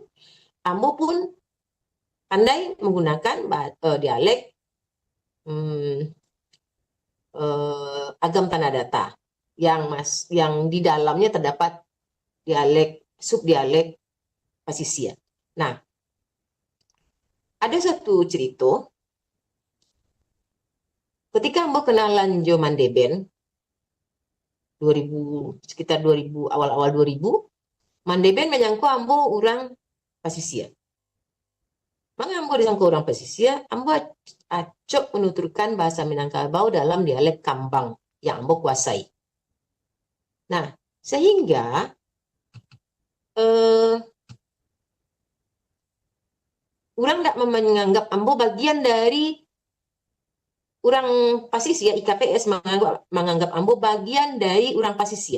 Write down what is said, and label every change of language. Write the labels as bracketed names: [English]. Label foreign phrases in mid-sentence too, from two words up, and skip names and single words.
[Indonesian] Ambo pun pandai menggunakan dialek Agam Tanah Data yang di dalamnya terdapat dialek subdialek Pasisia. Nah, ada satu cerita ketika ambo kenalan Jo Mandeben sekitar 2000 awal-awal 2000, Mandeben menyangko ambo orang pasisia. Maka ambo disangko orang pasisia, ambo acok menuturkan bahasa Minangkabau dalam dialek Kambang yang ambo kuasai. Nah, sehingga orang tidak menganggap ambo bagian dari orang pasisia, IKPS menganggap ambo bagian dari orang pasisia.